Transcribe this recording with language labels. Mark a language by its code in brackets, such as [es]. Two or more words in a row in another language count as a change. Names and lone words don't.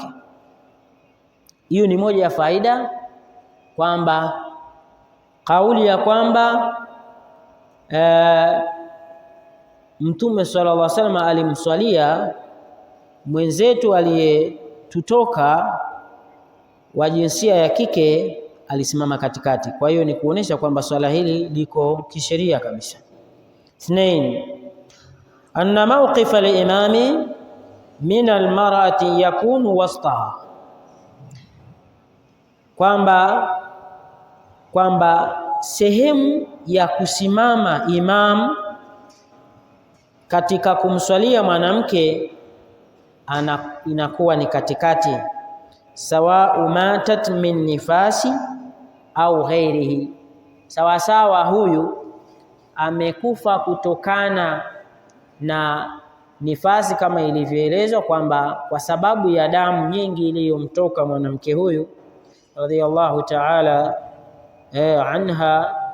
[sw] Hiyo ni moja ya faida, kwamba kauli ya kwamba Mtume [ar] صلى الله عليه وسلم [sw] alimswalia mwenzetu aliyetutoka wa jinsia ya kike, alisimama katikati. Kwa hiyo ni kuonesha kwamba swala hili liko kisheria kabisa. 2, [ar] أن موقف الإمام من المرأة يكون وسطها, [sw] kwamba sehemu ya kusimama imam katika kumswalia mwanamke inakuwa ni katikati, sawa [ar] ماتت من نفاس [sw] au ghairihi, sawa sawa huyu amekufa kutokana na nifasi kama ilivyoelezwa kwamba kwa sababu ya damu nyingi iliyomtoka mwanamke huyu [ar] رضي الله تعالى عنها,